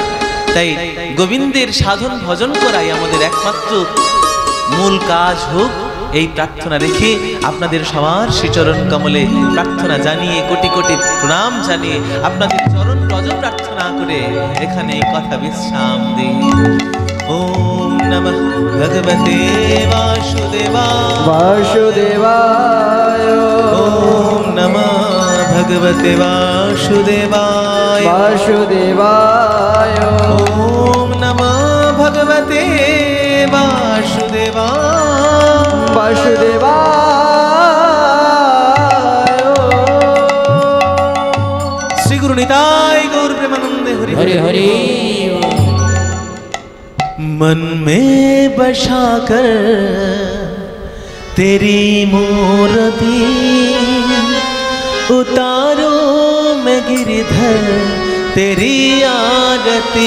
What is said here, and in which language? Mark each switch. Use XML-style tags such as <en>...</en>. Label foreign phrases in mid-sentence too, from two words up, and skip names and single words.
<bn>তাই গোবিন্দের সাধন ভজন করাই আমাদের একমাত্র মূল কাজ হোক, এই প্রার্থনা রেখে আপনাদের সবার শ্রীচরণ কমলে প্রার্থনা জানিয়ে, কোটি কোটি প্রণাম জানিয়ে, আপনাদের চরণ রজ প্রার্থনা করে এখানে কথা বিশ্রাম দিই।</bn> <sa>ওম নমঃ ভগবতে বাসুদেবায় वासुदेवाय ওম নমঃ ভগবতে বাসুদেবায় वासुदेवाय ওম নমঃ ভগবতে বাসুদেবায় वासुदेवाय</sa> <bn>শ্রী গুরু নিতাই গৌর প্রেমানন্দে হরি हरि हरि</bn> <hi>मन में बसा कर तेरी मूर्ति उतारो मैं गिरधर तेरी आरती।</hi>